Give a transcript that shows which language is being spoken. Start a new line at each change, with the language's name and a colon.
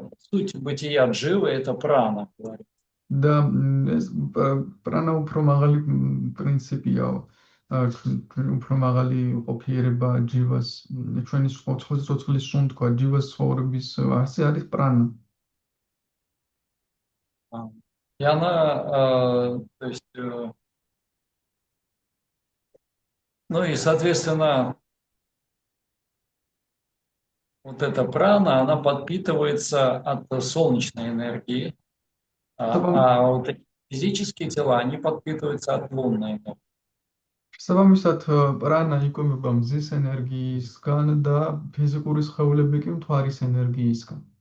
Russian: Суть бытия дживы – это прана.
Georgian: და ეს პრანა უფრო მაღალი პრინციპია, უფრო მაღალი ყოფიერება ჯივას, ჩვენი ცოცხლის სუნთქვა, ჯივას ცხოვრების არსი არის პრანა.
Russian: И она, то есть, ну и, соответственно, вот эта прана, она подпитывается от солнечной энергии, а вот эти физические тела, они подпитываются от лунной энергии.
Georgian: შესაბამისად, პრანა იკვებება მზის ენერგიისგან და ფიზიკური სხეულები კი მთვარის ენერგიისგან.